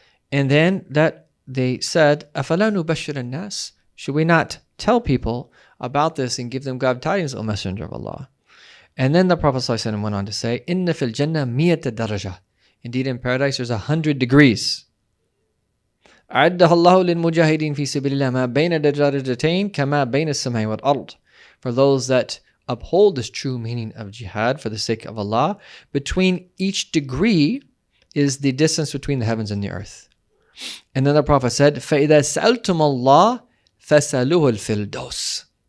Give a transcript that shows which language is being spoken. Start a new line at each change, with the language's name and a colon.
English: And then that they said,
Arabic: "Afala nubashshir an-nas?"
English: Should we not tell people about this and give them glad tidings, O Messenger of Allah? And then the Prophet ﷺ went on to say,
Arabic: "Inna fil jannah miyata daraja."
English: Indeed, in paradise there's 100 degrees.
Arabic: أعدها الله للمجاهدين في سبيل الله ما بين درجتين كما بين السماء والأرض.
English: For those that uphold this true meaning of jihad for the sake of Allah, between each degree is the distance between the heavens and the earth. And then the Prophet said,
Arabic: فَإِذَا سَأَلْتُمُ اللَّهِ فَسَأَلُوهُ الْفِرْدَوْسِ.